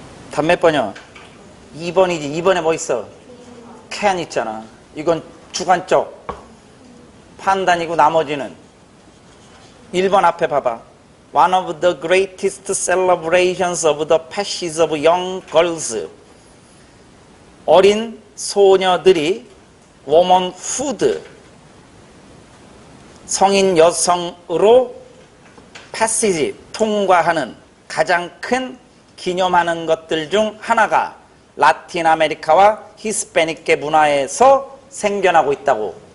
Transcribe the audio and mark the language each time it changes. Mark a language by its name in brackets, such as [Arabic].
[Korean] 답 몇 번이요? 2번이지. 2번에 뭐 있어? can 있잖아. 이건 주관적 판단이고 나머지는 1번 앞에 봐봐. [English] One of the greatest celebrations of the passage of young girls. [Korean] 어린 소녀들이 womanhood, 성인 여성으로 passage, 통과하는 가장 큰 기념하는 것들 중 하나가 라틴 아메리카와 히스패닉계 문화에서 생겨나고 있다고.